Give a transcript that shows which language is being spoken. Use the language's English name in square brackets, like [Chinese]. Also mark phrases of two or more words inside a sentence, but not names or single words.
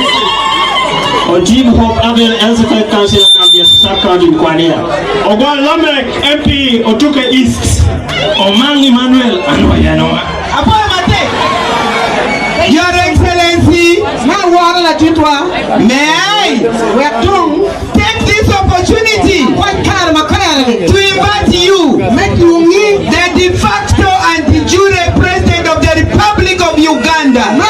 [English] Ojim Hope Abel, Executive Council of Gambia. sub-county Mkwania. Ogwa Lamek MP Otuke East. Omang Emmanuel Anwayanoma. Your Excellency, may I take this opportunity to invite you, the de facto and de jure President of the Republic of Uganda,